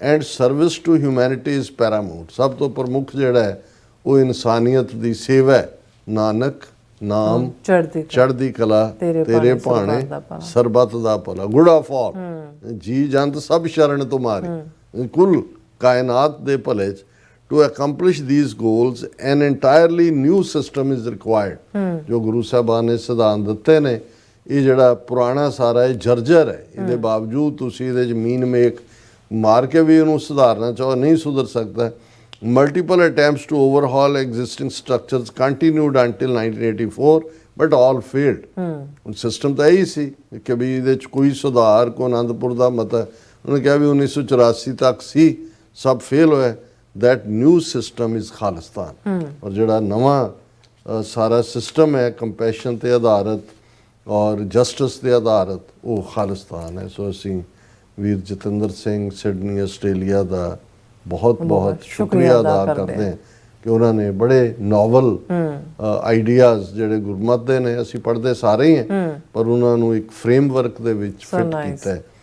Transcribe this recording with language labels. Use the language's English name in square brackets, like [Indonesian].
[English] And service to humanity is paramount. [Punjabi] ਸਭ ਤੋਂ ਪ੍ਰਮੁੱਖ ਜਿਹੜਾ ਹੈ ਉਹ ਇਨਸਾਨੀਅਤ ਦੀ ਸੇਵਾ ਹੈ। ਨਾਨਕ ਨਾਮ ਚੜ੍ਹਦੀ ਕਲਾ ਤੇਰੇ ਭਾਣੇ ਸਰਬੱਤ ਦਾ ਭਲਾ। [English] good of all, [Punjabi] ਜੀ ਜੰਤ ਸਭ ਸ਼ਰਨ ਤੁਮਾਰੀ, ਕੁੱਲ ਕਾਇਨਾਤ ਦੇ ਭਲੇ 'ਚ। [English] To accomplish these goals, an entirely new system is required. [Punjabi] ਜੋ ਗੁਰੂ ਸਾਹਿਬਾਨ ਨੇ ਸਿਧਾਂਤ ਦਿੱਤੇ ਨੇ, ਇਹ ਜਿਹੜਾ ਪੁਰਾਣਾ ਸਾਰਾ ਇਹ ਜਰਜਰ ਹੈ, ਇਹਦੇ ਬਾਵਜੂਦ ਤੁਸੀਂ ਇਹਦੇ 'ਚ ਮੀਨ ਮੇਕ ਮਾਰ ਕੇ ਵੀ ਇਹਨੂੰ ਸੁਧਾਰਨਾ ਚਾਹੋ, ਨਹੀਂ ਸੁਧਰ ਸਕਦਾ। [English] Multiple attempts to overhaul existing structures continued until 1984, but all failed. [Punjabi] ਹੁਣ ਸਿਸਟਮ ਤਾਂ ਇਹੀ ਸੀ ਕਿ ਵੀ ਇਹਦੇ 'ਚ ਕੋਈ ਸੁਧਾਰ, ਕੋ ਆਨੰਦਪੁਰ ਦਾ ਮਤਾ, ਉਹਨੇ ਕਿਹਾ ਵੀ 1984 ਤੱਕ ਸੀ, ਸਭ ਫੇਲ ਹੋਇਆ। [English] That new system is Khalistan. [Punjabi] ਔਰ ਜਿਹੜਾ ਨਵਾਂ ਸਾਰਾ ਸਿਸਟਮ ਹੈ ਕੰਪੈਸ਼ਨ ਤੇ ਆਧਾਰਿਤ ਔਰ ਜਸਟਿਸ ਤੇ ਆਧਾਰਿਤ, ਉਹ ਖਾਲਿਸਤਾਨ ਹੈ। ਸੋ ਅਸੀਂ ਵੀਰ ਜਤਿੰਦਰ ਸਿੰਘ ਸਿਡਨੀ ਆਸਟ੍ਰੇਲੀਆ ਦਾ ਬਹੁਤ ਬਹੁਤ ਸ਼ੁਕਰੀਆ ਅਦਾ ਕਰਦੇ ਹਾਂ ਕਿ ਉਹਨਾਂ ਨੇ ਬੜੇ [English] novel ideas [Punjabi] ਜਿਹੜੇ ਗੁਰਮਤਿ ਦੇ ਨੇ, ਅਸੀਂ ਪੜ੍ਹਦੇ ਸਾਰੇ ਹੀ ਹਾਂ, ਪਰ ਉਹਨਾਂ ਨੂੰ ਇੱਕ ਫਰੇਮਵਰਕ ਦੇ ਵਿੱਚ ਫਿੱਟ ਕੀਤਾ।